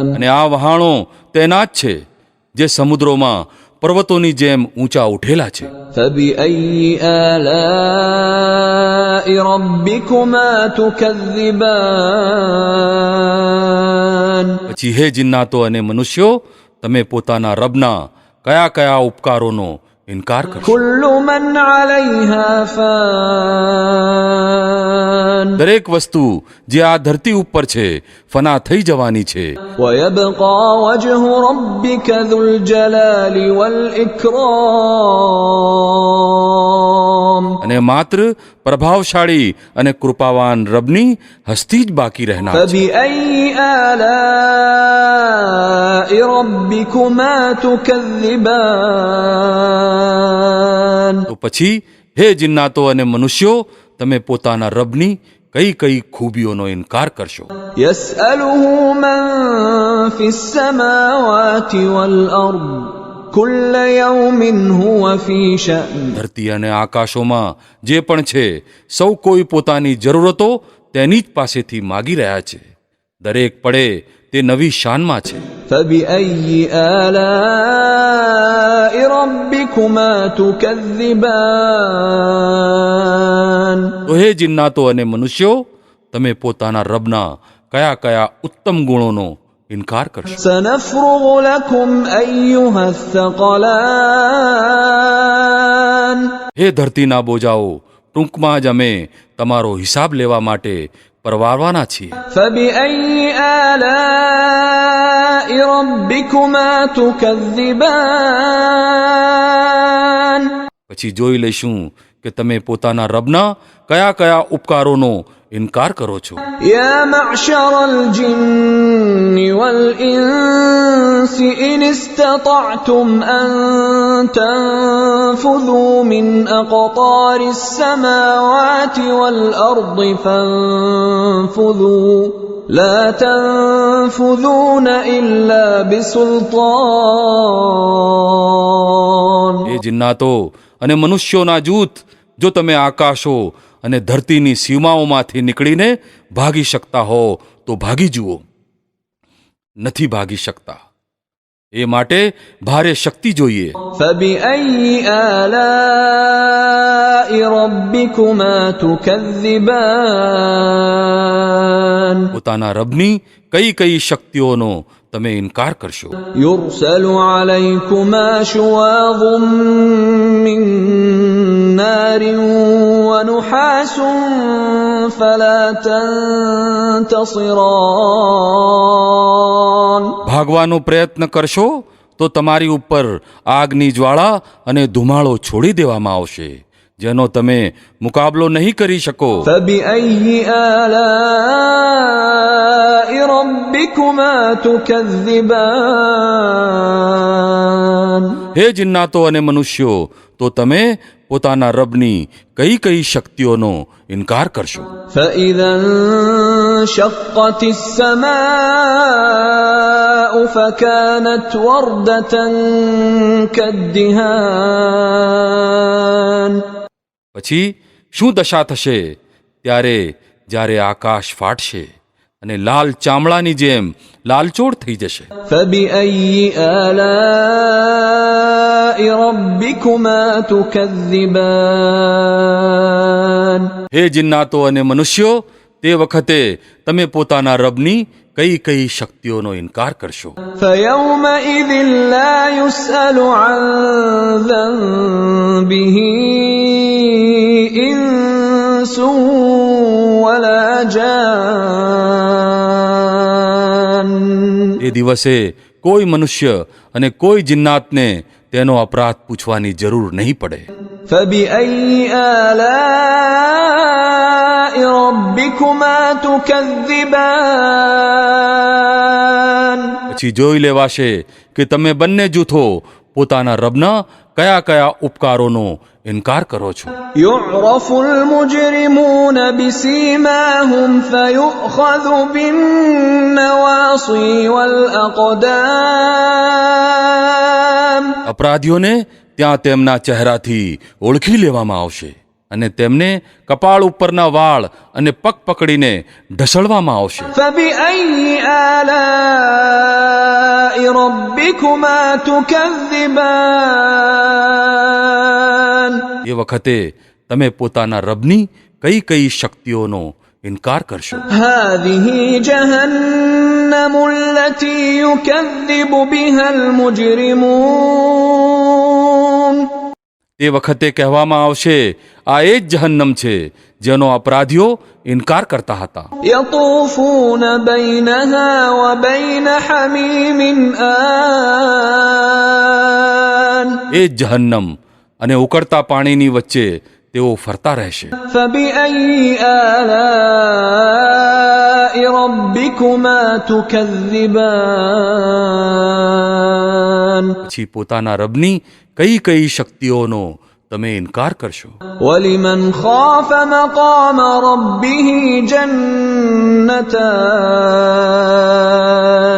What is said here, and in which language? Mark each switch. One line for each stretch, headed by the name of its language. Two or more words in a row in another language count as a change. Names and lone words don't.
Gujarati: અને આ વહાણો તેના જ છે જે સમુદ્રોમાં પર્વતોની જેમ ઊંચા ઉઠેલા છે।
Arabic: فبأي آلاء ربكما تكذبان.
Gujarati: પછી હે જિન્નાતો અને મનુષ્યો, તમે પોતાના રબના કયા કયા ઉપકારોનો ઇનકાર કરશો?
Arabic: كل من عليها فان
Gujarati: દરેક વસ્તુ જે આ ધરતી ઉપર છે ફના થઈ જવાની છે,
Arabic: ويبقى وجه ربك ذو الجلال والإكرام
Gujarati: અને માત્ર પ્રભાવશાળી અને કૃપાવાન રબની હસ્તી જ બાકી રહેનાર છે.
Arabic: فبأي آلاء ربكما تكذبان
Gujarati: તો પછી હે જિન્નાતો અને મનુષ્યો, તમે પોતાના રબની કઈ કઈ ખૂબીઓનો ઇનકાર કરશો?
Arabic: يسأله من في السماوات والأرض كل يوم هو في شأن
Gujarati: ધરતી અને આકાશોમાં જે પણ છે સૌ કોઈ પોતાની જરૂરતો તેની જ પાસેથી માગી રહ્યા છે. દરેક પડે તે નવી શાનમાં છે.
Arabic: فبأي آلاء ربكما تكذبان
Gujarati: તો હે જિન્નાતો અને મનુષ્યો, તમે પોતાના રબના કયા કયા ઉત્તમ ગુણોનો ઇનકાર કરશો?
Arabic: سنفرغ لكم أيها الثقلان
Gujarati: હે ધરતીના બોજાઓ, ટૂંકમાં જ અમે તમારો હિસાબ લેવા માટે પરવારવાના છીએ.
Arabic: فبأي آلاء ربكما تكذبان
Gujarati: પછી જોઈ લઈશું કે તમે પોતાના રબના કયા કયા ઉપકારોનો ઇનકાર કરો છો.
Arabic: يا معشر الجن والإنس إن استطعتم أن تنفذوا من أقطار السماوات والأرض فانفذوا لا تنفذون إلا بسلطان
Gujarati: એ જિન્નાતો અને મનુષ્યોના જૂથ, જો તમે આકાશો અને ધરતીની સીમાઓમાંથી નીકળીને ભાગી શકતા હો તો ભાગી જુઓ. નથી ભાગી શકતા, એ માટે ભારે શક્તિ જોઈએ.
Arabic: فبأي آلاء ربكما تكذبان
Gujarati: પોતાના રબની કઈ કઈ શક્તિઓનો તમે ઇનકાર કરશો?
Arabic: يرسل عليكما شواظ من نار ونحاس فلا تنتصران
Gujarati: ભાગવાનો પ્રયત્ન કરશો તો તમારી ઉપર આગની જ્વાળા અને ધુમાડો છોડી દેવામાં આવશે, જેનો તમે મુકાબલો નહીં કરી શકો.
Arabic: فبأي آلاء ربكما تكذبان
Gujarati: હે જિન્નાતો અને મનુષ્યો, તો તમે પોતાના રબની કઈ કઈ શક્તિઓનો ઇનકાર કરશો?
Arabic: فإذا انشقت السماء فكانت وردة كالدهان
Gujarati: પછી શું દશા થશે ત્યારે જ્યારે આકાશ ફાટશે અને લાલ ચામડાની જેમ લાલચોળ થઈ જશે?
Arabic: فبأي آلاء ربكما تكذبان
Gujarati: હે જિન્નાતો અને મનુષ્યો, તે વખતે તમે પોતાના રબની કઈ કઈ શક્તિઓનો ઇનકાર કરશો?
Arabic: فيومئذ لا يسأل عن ذنبه إنس ولا جان
Gujarati: એ દિવસે કોઈ મનુષ્ય અને કોઈ જિન્નાતને તેનો અપરાધ પૂછવાની જરૂર નહીં પડે.
Arabic: فبأي آلاء ربكما تكذبان
Gujarati: પછી જોઈ લેવાશે કે તમે બંને જૂથો પોતાના રબના કયા કયા ઉપકારોનો ઇનકાર કરો છો.
Arabic: يعرف المجرمون بسيماهم فيؤخذ بالنواصي والأقدام
Gujarati: અપરાધીઓને ત્યાં તેમના ચહેરાથી ઓળખી લેવામાં આવશે અને તેમને કપાળ ઉપરના વાળ અને પગ પકડીને ઢસડવામાં આવશે.
Arabic: فبأي آلاء ربكما تكذبان
Gujarati: એ વખતે તમે પોતાના રબની કઈ કઈ શક્તિઓનો ઇનકાર કરશો.
Arabic: هذه جهنم التي يكذب بها المجرمون
Gujarati: તે વખતે કહેવામાં આવશે, આ એ જ જહન્નમ છે જેનો અપરાધીઓ ઇનકાર કરતા હતા.
Arabic: يطوفون بينها وبين حميم آن
Gujarati: એ જ જહન્નમ અને ઉકળતા પાણીની વચ્ચે તેઓ ફરતા રહેશે.
Arabic: فبأي آلاء ربكما تكذبان
Gujarati: પછી પોતાના રબની કઈ કઈ શક્તિઓનો તમે ઇનકાર કરશો.
Arabic: ولمن خاف مقام ربه جنتان